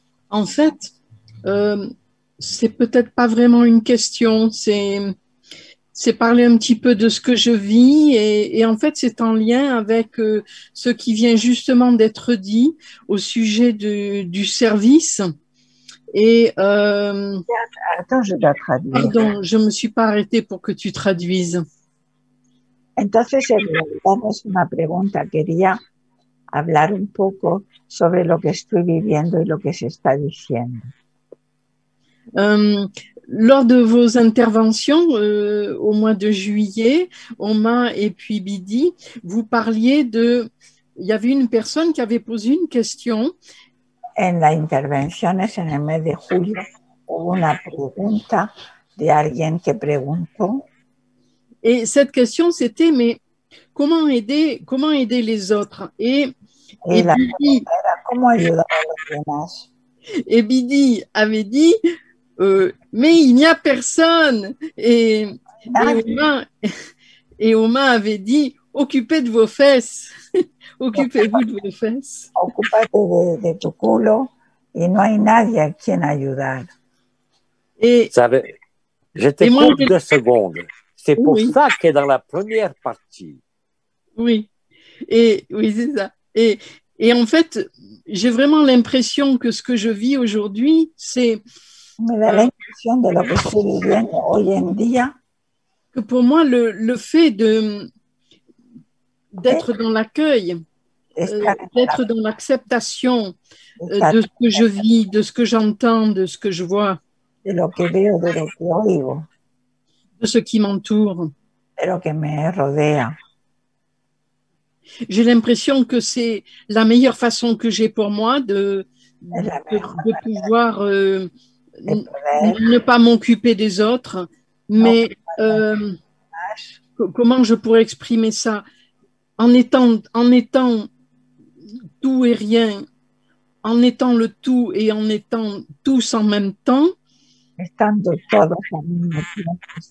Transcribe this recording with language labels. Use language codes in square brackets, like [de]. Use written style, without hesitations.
[fr] En fait, c'est peut-être pas vraiment une question, c'est parler un petit peu de ce que je vis et en fait, c'est en lien avec ce qui vient justement d'être dit au sujet du service. Et Attends, je dois traduire. pardon, je me suis pas arrêtée pour que tu traduises. [es] Entonces, en realidad no es una pregunta, quería hablar un poco sobre lo que estoy viviendo y lo que se está diciendo. [fr] Lors de vos interventions au mois de juillet, Oma et puis Bidi, vous parliez il y avait une personne qui avait posé une question. [es] En las intervenciones en el mes de julio hubo una pregunta de alguien que preguntó. [fr] Et cette question, c'était, mais comment aider les autres? Et Bidi, [es] ¿Cómo ayudar a los demás? [fr] et Bidi avait dit, mais il n'y a personne. Et Oma avait dit, occupez de vos fesses. Occupez-vous de vos fesses. [es] Ocúpate de tu culo y no hay nadie a quien ayudar. [fr] Et Je te coupe 2 secondes. C'est pour Oui. ça que dans la première partie, oui, oui, c'est ça. Et en fait, j'ai vraiment l'impression que ce que je vis aujourd'hui, c'est [es] Me da la impresión de lo que estoy viviendo hoy en día, [fr] que pour moi, le fait d'être dans l'accueil, d'être dans l'acceptation de ce que je vis, de ce que j'entends, de ce que je vois, [es] de lo que veo, de lo que oigo, [fr] de ce qui m'entoure. [es] de lo que me rodea. [fr] J'ai l'impression que c'est la meilleure façon que j'ai pour moi de pouvoir ne pas m'occuper des autres, mais comment je pourrais exprimer ça? En étant tout et rien, en étant le tout et en étant tous en même temps, [es] Estando todos al mismo tiempo,